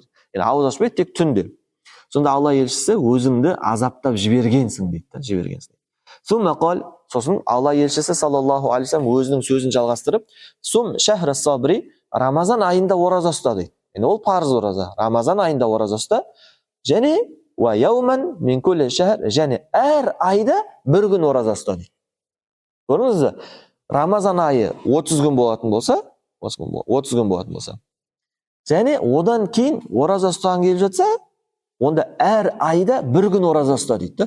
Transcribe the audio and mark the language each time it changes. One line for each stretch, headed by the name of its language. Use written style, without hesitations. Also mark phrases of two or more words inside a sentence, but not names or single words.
Kazakh: Яғни ауыз ашпайды, тек түнде. Сонда Алла елшісі өзіңді азаптап жібергенсің дейді. Сосын Алла елшісі
Arabic: صلى الله عليه وسلم
Kazakh: өзінің сөзін жалғастырып,
Arabic: صم شهر الصبر,
Kazakh: Рамазан айында ораза ұста дейді. Яғни ол парыз ораза. Рамазан айында ораза ұста, және
Arabic: ويوما من كل شهر,
Kazakh: және әр айда 1 күн ораза ұста дейді. Көрдіңіз бе? Рамазан айы 30 күн болатын болса, 30 күн болатын болса, және одан кейін ораза ұстаған келіп жатса, онда әр айда 1 күн ораза ұста дейді.